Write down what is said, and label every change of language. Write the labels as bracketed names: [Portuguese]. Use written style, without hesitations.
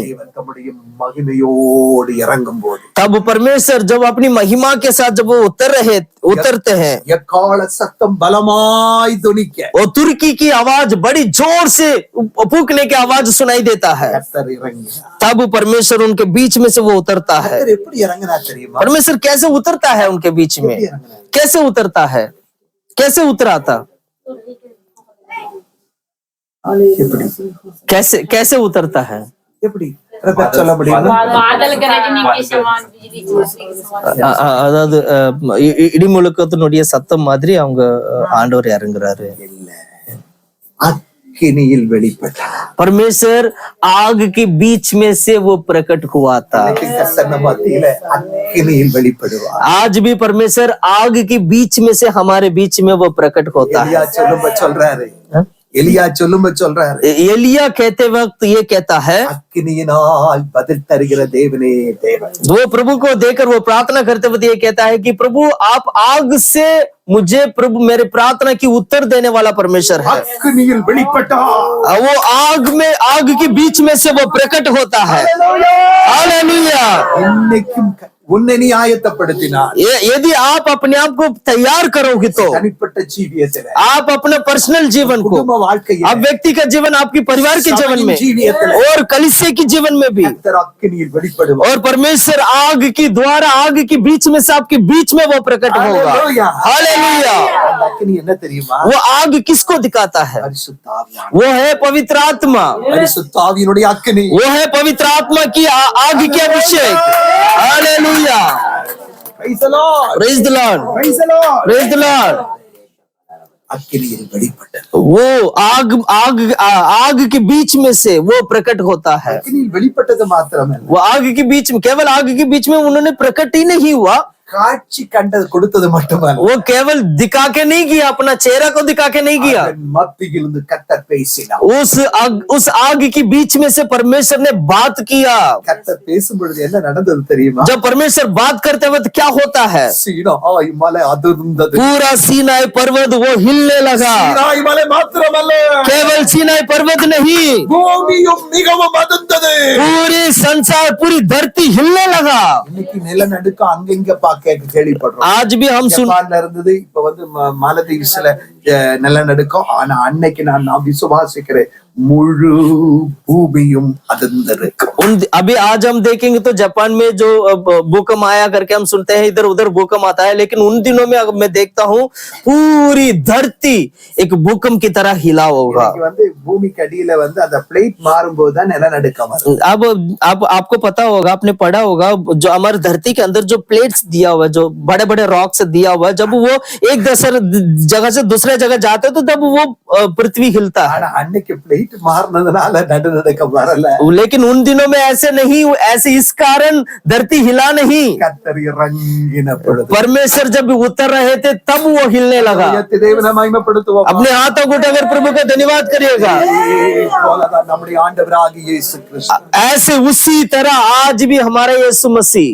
[Tamil] தேவன் தம்முடைய மகிமையோடு இறங்கும் போது [Hindi] तब परमेश्वर जब अपनी महिमा के साथ जब वो उतरते हैं, [Tamil] எக்கால சத்தம் பலமாய் துணிக்க [Hindi] और तुर्की की आवाज बड़ी जोर से फूकने की आवाज सुनाई देता है, [Tamil] கர்த்தர் இறங்கினார். [Hindi] तब परमेश्वर उनके बीच में से वो उतरता है। [Tamil] கர்த்தர் எப்படி இறங்கினார் தெரியுமா? [Hindi] परमेश्वर कैसे उतरता है उनके बीच में? कैसे उतरता है? कैसे उतरा था? [Tamil] எப்படி [Hindi] कैसे उतरता है? [Tamil] எப்படி பிரதர் சொல்ல முடியுமா? [Hindi] बादल गरजने के समान, बिजली चमकने के समान। [Tamil] அதாவது இடி முழக்கத்தினுடைய சத்தம் மாதிரி அவங்க ஆண்டவர் இறங்குறாரு। இல்ல, அக்கினியில் வெளிப்பட்டார். [Hindi] परमेश्वर आग के बीच में से वो प्रकट हुआ था। [Tamil] கர்த்தர் மத்தியில அக்கினியில் வெளிப்படுவார். [Hindi] आज भी परमेश्वर आग के बीच में से हमारे बीच में वो प्रकट होता है। [Tamil] எலியா சொல்லும்ப சொல்றாரு, எலியா சொல்லும்ப சொல்றாரு, [Hindi] एलिया कहते वक्त ये कहता है, [Tamil] அக்கினியினால் பதில் தருகிற தேவனே தேவன். [Hindi] वो प्रभु को देखकर वो प्रार्थना करते वक्त ये कहता है कि प्रभु आप आग से मुझे, प्रभु मेरे प्रार्थना की उत्तर देने वाला परमेश्वर है। [Tamil] அக்கினியில் வெளிப்பட்டார். [Hindi] वो आग के बीच में से वो प्रकट होता है। हालेलुया। [Tamil] இன்னைக்கும் உன்னை நீ ஆயத்தப்படுத்தினார். [Hindi] यदि आप अपने आप को तैयार करोगे तो [Tamil] தனிப்பட்ட ஜீவியத்துல, [Hindi] आप अपने पर्सनल जीवन को, [Tamil] குடும்ப வாழ்க்கையில், [Hindi] आप व्यक्ति का जीवन, आपकी परिवार के जीवन में [Tamil] ஜீவியத்துல [Hindi] और कलीसिया के जीवन में भी, [Tamil] கர்த்தர் அக்கினியில் வெளிப்படுவார். [Hindi] और परमेश्वर आग की द्वारा आग के बीच में से आपके बीच में वो प्रकट होगा। हालेलुया. हालेलुया। [Tamil] அந்த அக்கினி என்ன தெரியுமா? [Hindi] वो आग किसको दिखाता है? [Tamil] பரிசுத்த ஆவியானவர். [Hindi] वो है पवित्र आत्मा, [Tamil] பரிசுத்த ஆவியினுடைய அக்கினி. [Hindi] वो है पवित्र आत्मा की आग के अभिषेक। Hallelujah. [English] Praise the Lord. Praise the Lord. Praise the Lord. Praise the Lord. [Tamil] அக்கினியில் வெளிப்பட்டது. [Hindi] वो आग के बीच में से वो प्रकट होता है। [Tamil] அக்கினியில் வெளிப்பட்டது மாத்திரமல்ல, [Hindi] वो आग के बीच में, केवल आग के बीच में उन्होंने प्रकट ही नहीं हुआ, [Tamil] காட்சி கண்டது கொடுத்தது மட்டுமல்ல, [Hindi] वो केवल दिखा के नहीं किया, अपना चेहरा को दिखा के नहीं किया, [Tamil] அதன் மத்தியிலிருந்து கர்த்தர் பேசினார். [Hindi] उस आग के बीच में से परमेश्वर ने बात किया। [Tamil] கர்த்தர் பேசும் பொழுது என்ன நடந்தது தெரியுமா? [Hindi] जब परमेश्वर बात करते वक्त क्या होता है? [Tamil] சீனாய் மலை அதிர்ந்தது. [Hindi] पूरा सीनाई पर्वत वो हिलने लगा। [Tamil] சீனாய் மலை மாத்திரமல்ல, [Hindi] केवल सीनाई पर्वत नहीं, [Tamil] பூமியும் மிகவும் அதிர்ந்தது. [Hindi] पूरी संसार, पूरी धरती हिलने लगा। [Tamil] இன்னைக்கு நிலநடுக்கம் அங்கங்க கேள்விப்படுறோம். [Hindi] आज भी हम सुन, [Tamil] ஜப்பான்ல இருந்தது, இப்ப வந்து மாலத்தீவ்ஸ்ல நிலநடுக்கம். ஆனா அன்னைக்கு நான் விசுவாசிக்கிறேன், முழு பூமியும் அதிர்ந்திருக்கும். [Hindi] अभी आज हम देखेंगे तो जापान में जो भूकंप आया करके हम सुनते हैं, इधर उधर भूकंप आता है, लेकिन उन दिनों में मैं देखता हूँ पूरी धरती एक भूकंप की तरह हिला होगा। [Tamil] இன்னைக்கு வந்து பூமிக்கு அடியில வந்து அந்த பிளேட் மாறும்போதுதான் நிலநடுக்கம் வரும். [Hindi] अब आपको पता होगा, आपने पढ़ा होगा, जो हमारी धरती के अंदर जो प्लेट्स दिया हुआ, जो बड़े बड़े रॉक्स दिया हुआ, जब वो एक जगह से दूसरे जगह जाते तो तब वो पृथ्वी हिलता है। [Tamil] ஆனா அன்னைக்கு பிளேட் மாறினதுனால நடுநடுக்கம் வரல. [Hindi] लेकिन उन दिनों में ऐसे नहीं, ऐसे इस कारण धरती हिला नहीं। [Tamil] கர்த்தர் இறங்கின பொழுது, [Hindi] परमेश्वर जब उतर रहे थे तब वो हिलने लगा। [Tamil] தேவனை மகிமைப்படுத்துவோம். [Hindi] अपने हाथों को उठाकर प्रभु का धन्यवाद करिएगा। [Tamil] போலதான் நம்முடைய ஆண்டவராகிய இயேசு கிறிஸ்து [Hindi] ऐसे उसी तरह आज भी हमारा यीशु मसीह